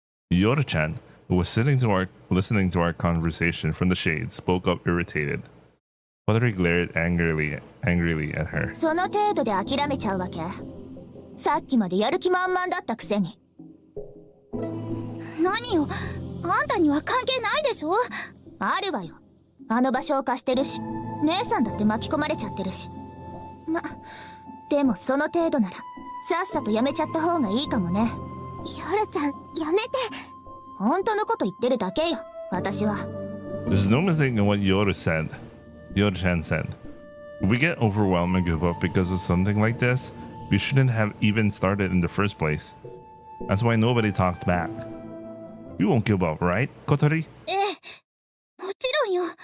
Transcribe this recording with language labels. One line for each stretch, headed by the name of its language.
English: Yoda-chan, who was listening to our conversation from the shade, spoke up irritated. Kotori glared angrily at her.
Japanese: その程度で諦めちゃうわけ？さっきまでやる気満々だったくせに。何よ、あんたには関係ないでしょ？あるわよ。あの場所を貸してるし、姉さんだって巻き込まれちゃってるし。でもその程度ならさっさとやめちゃった方がいいかもね。ヨルちゃん、やめて。本当のこと言ってるだけよ、私は。
English: There's no mistaking what Yoda-chan said. If we get overwhelmed and give up because of something like this, we shouldn't have even started in the first place. That's why nobody talked back. We won't give up, right, Kotori?
Japanese: ええ、もちろんよ。